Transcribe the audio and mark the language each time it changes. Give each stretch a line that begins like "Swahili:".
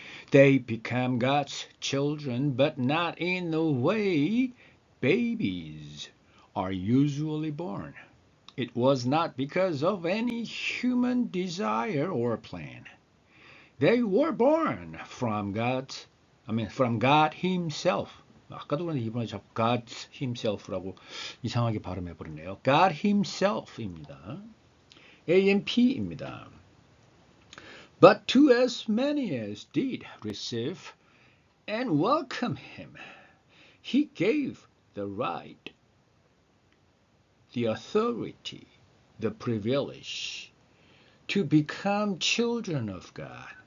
English: They became God's children, but not in the way babies are usually born. It was not because of any human desire or plan. They were born from God Himself.
Korean: 아까도 그런데 이번에 자꾸
English: God Himself
Korean: 라고 이상하게 발음해버리네요.
English: God Himself
Korean: 입니다. AMP입니다.
English: But to as many as did receive and welcome Him, He gave the right, the authority, the privilege to become children of God.